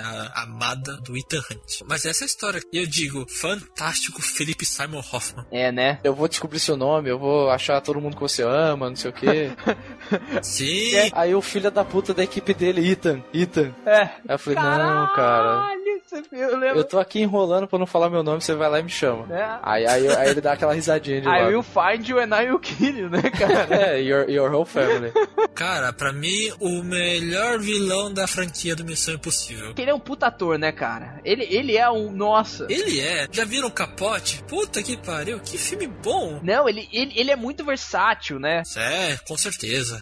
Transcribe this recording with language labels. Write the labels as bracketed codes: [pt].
[pt] A amada do Ethan Hunt. Mas essa é a história. Eu digo, fantástico Philip Seymour Hoffman. É, né? Eu vou descobrir seu nome, eu vou achar todo mundo que você ama, não sei o quê. Sim. Aí o filho da puta da equipe dele, Ethan. É. Aí eu falei, caralho, não, cara. Eu tô aqui enrolando pra não falar meu nome, você vai lá e me chama. É. Aí ele dá aquela risadinha de lá. [en] I will find you and I will kill you, [pt] né, cara? É, [en] your whole family. [pt] Cara, pra mim, o melhor vilão da franquia do Missão Impossível. Ele é um puta ator, né, cara? Ele é um... Nossa. Ele é? Já viram Capote? Puta que pariu, que filme bom. Não, ele é muito versátil, né? É, com certeza.